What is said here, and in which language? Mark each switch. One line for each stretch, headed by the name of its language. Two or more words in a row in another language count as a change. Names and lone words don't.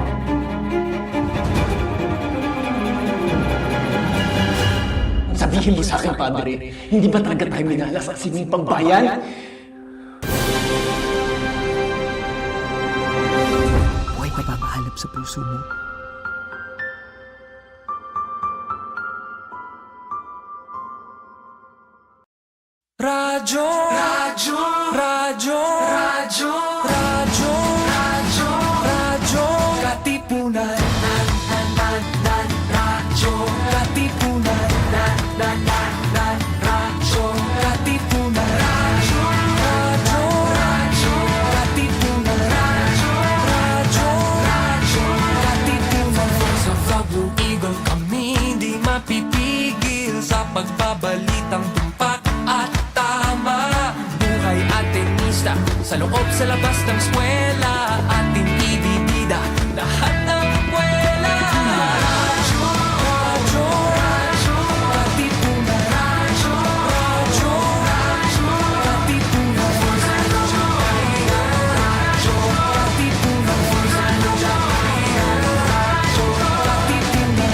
Filipino: Sabihin mo sa akin, Padre, hindi ba talaga tayo minalas at sining pangbayan? Buhay pa papahalap sa puso mo. Radyo, radyo, radyo, radyo, radyo, radyo, radyo, Katipunan, radyo, Katipunan, radyo, Katipunan, radyo, radyo, radyo, Katipunan, radyo, radyo, Katipunan.
English: Voice of the Blue Eagle,
Filipino: kami di mapipigil sa pagbabalitang tumpak at buhay atenista sa loob sa labas ng eskwela, ating ibibida lahat ng eskwela. Radyo, radyo, radyo, Katipunan, radyo, radyo, radyo, Katipunan, radyo, radyo, Katipunan, radyo, Katipunan.